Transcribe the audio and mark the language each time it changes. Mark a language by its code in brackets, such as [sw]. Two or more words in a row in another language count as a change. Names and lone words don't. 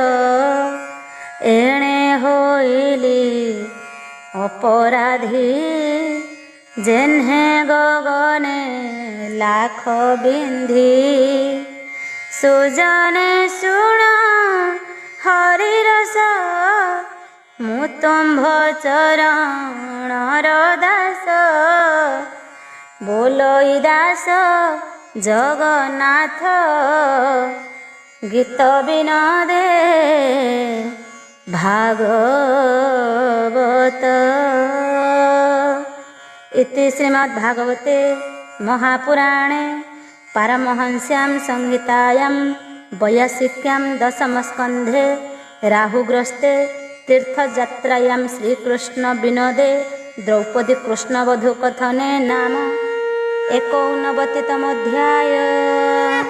[or] ଏଣେ ହୋଇଲି ଅପରାଧୀ ଯେହ୍ନେ ଗଗନେ ଲାଖ ବିନ୍ଧି। ସୁଜନେ ଶୁଣ ହରିରସ ମୁଁ ତୁମ୍ଭ ଚରଣର ଦାସ। ବୋଲଇ ଦାସ ଜଗନ୍ନାଥ ଗୀତ ବିନୋଦେ ଭାଗବତ [sa] इति श्रीमद्भागवते महापुराणे पारमहंस्यां संहितायां वैयासिक्यां दशमस्कन्धे राहुग्रस्ते तीर्थयात्रायां श्रीकृष्ण विनोदे द्रौपदी कृष्णवधू कथने नाम 89तमोऽध्याय।